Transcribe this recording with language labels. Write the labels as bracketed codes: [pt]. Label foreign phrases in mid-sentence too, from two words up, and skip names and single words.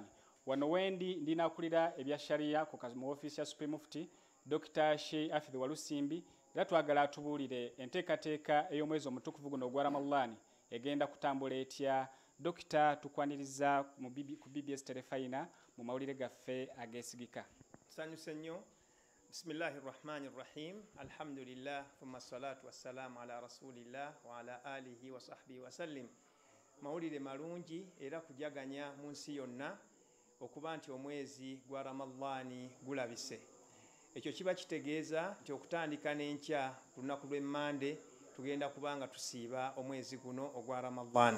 [lg] Wano wendi ndinaakulira ebya Sharia mu ofiisi ya [en] Supreme Mufti [lg] Dr. Sheikh Hafidh Walusimbi era twagala atubuulire enteekateeka ey'omwezi omutukuvu guno ogwa Ramadan egenda kutambula etya. Dokita tukwaniriza ku BBS Telefayina mu mawulire gaffe ageesigika. Nsanyuse nnyo. [ar] بسم الله الرحمن الرحيم. الحمد لله ثم الصلاة والسلام على رسول الله وعلى آله وصحبه وسلم. [lg] Mawulire malungi era kujaganya mu nsi yonna okuba nti omwezi gwa Ramadani gulabise. Ekyo kiba kitegeeza nti okutandika n'enkya ku lunaku lw'Emmande tugenda kubanga tusiiba omwezi guno ogwa Ramadani.